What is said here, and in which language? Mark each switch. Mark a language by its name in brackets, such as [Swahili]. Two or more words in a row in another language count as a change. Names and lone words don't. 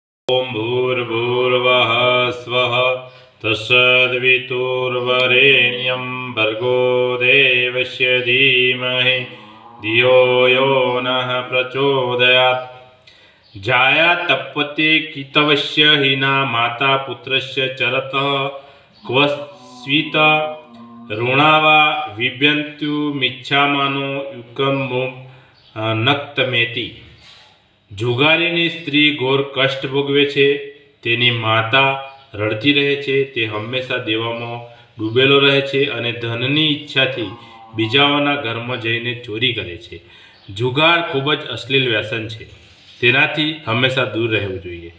[Sanskrit] ओम भूर्भुवः स्वः तत्सवितुर्वरेण्यं भर्गो देवस्य धीमहि धियो यो नः प्रचोदयात्। जाया तपते कितवस्य हिना माता पुत्रस्य चरतः क्वस्वित ऋणावा विभ्यन्तु मिच्छामानो युकं नक्तमेति। [Gujarati] જુગારીની સ્ત્રી ઘોર કષ્ટ ભોગવે છે, તેની માતા રડતી રહે છે, તે હંમેશા દેવામાં ડૂબેલો રહે છે અને ધનની ઈચ્છાથી બીજાઓના ઘરમાં જઈને ચોરી કરે છે। જુગાર ખૂબ જ અશ્લીલ વ્યસન છે, તેનાથી હંમેશા દૂર રહેવું જોઈએ।